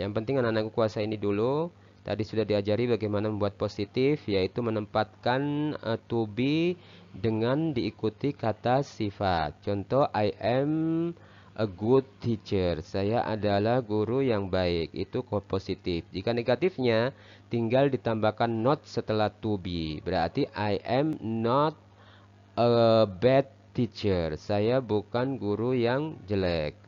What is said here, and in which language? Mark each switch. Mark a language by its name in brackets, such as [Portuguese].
[Indonesian] Yang penting anak-anakku kuasai ini dulu. Tadi sudah diajari bagaimana membuat positif, yaitu menempatkan to be dengan diikuti kata sifat. [English] Contoh, I am a good teacher. [Indonesian] Saya adalah guru yang baik. Itu positif. Jika negatifnya, tinggal ditambahkan not setelah to be. [English] Berarti I am not a bad teacher. [Indonesian] Saya bukan guru yang jelek.